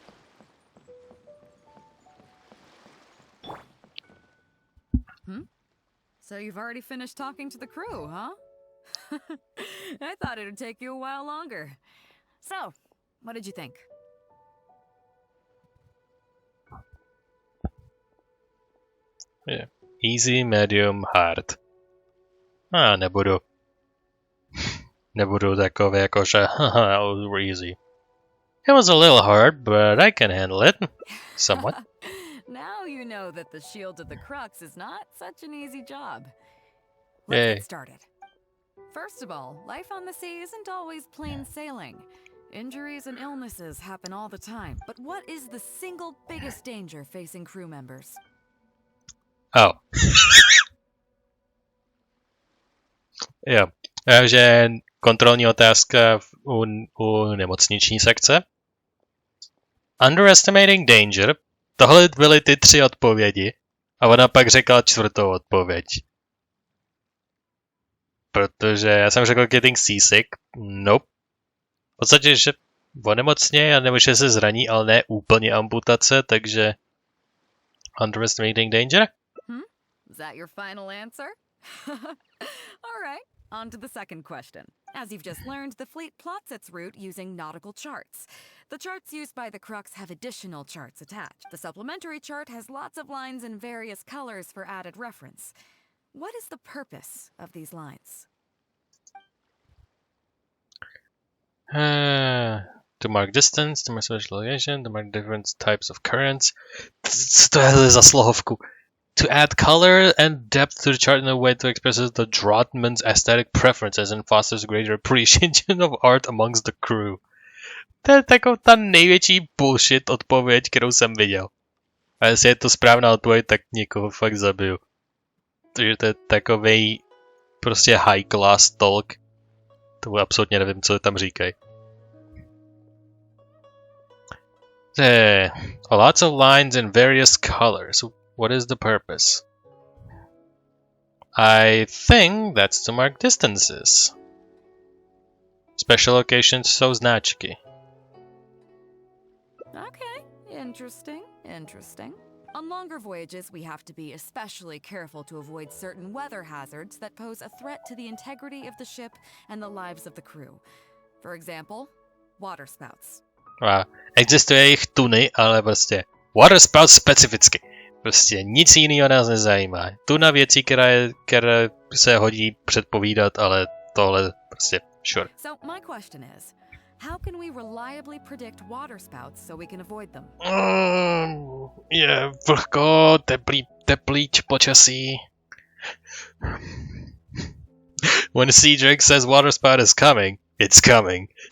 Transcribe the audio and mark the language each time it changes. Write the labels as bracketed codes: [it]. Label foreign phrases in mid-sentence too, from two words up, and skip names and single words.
[en] So you've already finished talking to the crew, huh? I thought it would take you a while longer. So, what did you think? Yeah. Easy, medium, hard. [cs] Nebudu. Nebudu takové jako že [en] it was easy. It was a little hard, but I can handle it. Somewhat. Now you know that the Shield of the Crux is not such an easy job. Let's Yay. get started. First of all, life on the sea isn't always plain sailing. Injuries and illnesses happen all the time. But what is the single biggest danger facing crew members? [cs] Oh. Jo. Takže kontrolní otázka u nemocniční sekce. [en] Underestimating danger. [cs] Tohle byly ty 3 odpovědi. A ona pak řekla 4. odpověď. Protože já jsem řekl [en] getting seasick. [cs] Nope. V podstatě, že onemocně, nebo že se zraní, ale ne úplně amputace, takže [en] underestimating danger? Is that your final answer? All right, on to the second question. As you've just learned, the fleet plots its route using nautical charts. The charts used by the Crux have additional charts attached. The supplementary chart has lots of lines in various colors for added reference. What is the purpose of these lines? To mark distance, to mark special location, to mark different types of currents. [cs] Co to je za slohovku? [en] To add color and depth to the chart in a way to express the draughtman's aesthetic preferences and fosters greater appreciation of art amongst the crew. [cs] To je taková ta největší bullshit odpověď, kterou jsem viděl. A jestli je to správná odpověď, tak někoho fakt zabiju. Takže to je takovej prostě [en] high class talk. [cs] To absolutně nevím, co tam říkají. [en] Lots of lines in various colors. What is the purpose? I think that's to mark distances. Special locations [cs] jsou značky. [en] Okay, interesting. On longer voyages, we have to be especially careful to avoid certain weather hazards that pose a threat to the integrity of the ship and the lives of the crew. For example, waterspouts. [cs] Existuje jich tuny, ale prostě waterspout specificky. Prostě nic jiného nás nezajímá. Tuna věcí, které se hodí předpovídat, ale tohle prostě sure. [en] So my question is, how can we reliably predict waterspouts so we can avoid them? [cs] Je vlhko, teplý počasí. [en] When Sea Drake says waterspout is coming, it's coming.